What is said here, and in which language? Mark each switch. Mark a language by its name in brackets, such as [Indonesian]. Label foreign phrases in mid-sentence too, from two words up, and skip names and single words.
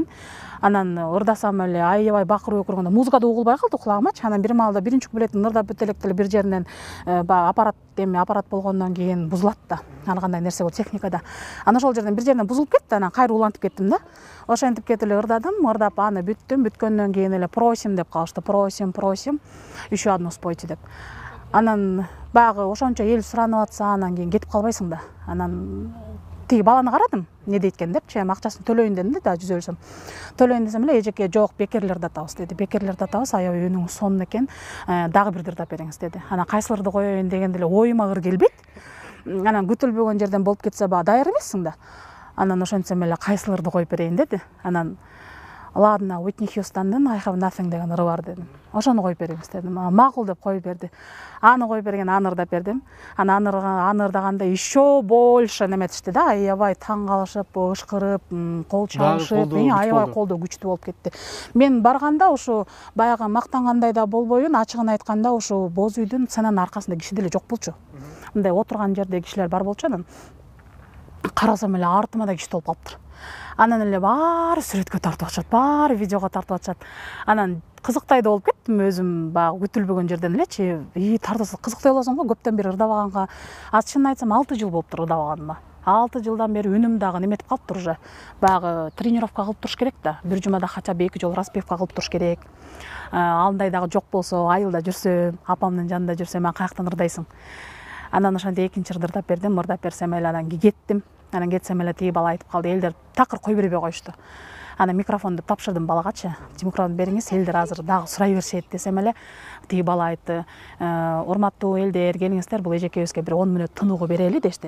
[Kyrgyz] Анан ырдасам эле аябай бакырып өкүргөндө музыка да угулбай калды кулагымачы. Анан бир маалда биринчи куплеттин ырдап бүтө электе эле бир жеринен баягы аппарат болгондон кийин бузулат да. Аны кандай нерсе болот техникада. Анан ошол жерден бир жеринен бузулуп кетти. Анан кайра улантып кеттим да. Ошентип кетип эле ырдадым, ырдап аны бүттүм. Бүткөндөн кийин эле просим деп калышты. [Russian] Просим, еще одну спойте [Kyrgyz] деп. Анан баягы ошончо эл суранып атса, анан кийин кетип калбайсың да. Анан тиги баланы карадым, не дейт экен депчи, акчасын төлөйүн дедим да, 150 сом. Төлөйүн десем эле, эжеке жок, бекерлерди атабыз деди. Бекерлерди атабыз, аябай үнүңүз сонун экен, дагы бир ырдап бериңиз деди. Анан кайсыларды коеюн дегенде эле оюма ыр келбейт. Анан күтүлбөгөн жерден болуп кетсе, баягы даяр эмессиң да. Анан ошентсем эле кайсыларды коюп берейин деди. Анан ладно, Уитни Хьюстандын I have nothing деген ыры бар дедим. Ошону коюп бериңиз дедим. Макул деп коюп берди. Аны коюп берген, аны ырдап бердим. Аны ырдаганда [Russian] еще больше [Kyrgyz] неметишти да, аябай таң калышып, ышкырып, кол чабышып, аябай колдоо күчтүү болуп кетти. Мен барганда ушу баягы мактангандай да болбойбун, ачыгын айтканда ушу боз үйдүн сценанын аркасында киши деле жок болчу. Мындай отурган жерде кишилер бар болчу, анан карасам эле артыма да киши толуп калыптыр. Анан эле баары сүрөткө тартып атышат, баары видеого тартып атышат. Анан кызыктай да болуп кеттим өзүм, баягы күтүлбөгөн жерден элечи. Тартасы кызыктай болосуң го, көптөн бери ырдабаганга. Чынын айтсам 6 жыл болуптур ырдабаганыма. 6 жылдан бери үнүм дагы неметип калыптыр уже. Баягы тренировка кылып туруш керек да. Бир жумада [Russian] хотя бы [Kyrgyz] 2 жолу распевка кылып туруш керек. Андай дагы жок болсо, айылда жүрсөм, апамдын жанында жүрсөм, мен каяктан ырдайсың. Анан ошондой экинчи ырдап бердим, ырдап берсем эле анан кеттим. Анан кетсем эле тиги бала айтып калды, элдер такыр кой бербей коюшту. Анан микрофонду тапшырдым балагачы. Микрофон бериңиз, элдер азыр дагы сурай беришет десем эле тиги бала айтты, урматтуу элдер, келиңиздер, бул эжекебизге бир 10 мүнөт тынууга берели дешти.